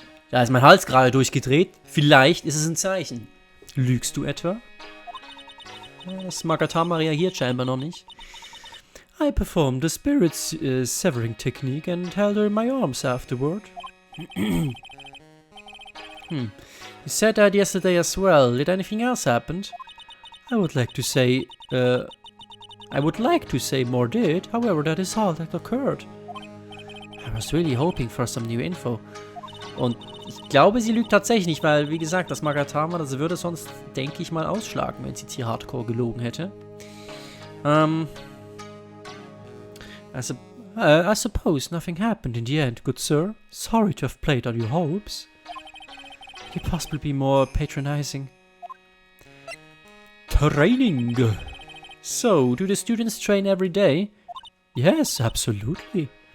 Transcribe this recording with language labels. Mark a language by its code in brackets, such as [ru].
[de] Da ist mein Hals gerade durchgedreht. Vielleicht ist es ein Zeichen. Lügst du etwa? Das Magatama reagiert scheinbar noch nicht. [en] I performed the spirit severing technique and held her in my arms afterward. You said that yesterday as well. Did anything else happen? I would like to say more did. However, that is all that occurred. I was really hoping for some new info. [de] Und ich glaube, sie lügt tatsächlich nicht, weil, wie gesagt, das Magatama, das würde sonst, denke ich mal, ausschlagen, wenn sie jetzt hier hardcore gelogen hätte. [en] I suppose nothing happened in the end, good sir. Sorry to have played on your hopes. Could you possibly be more patronizing? Training. So, do the students train every day? Yes, absolutely.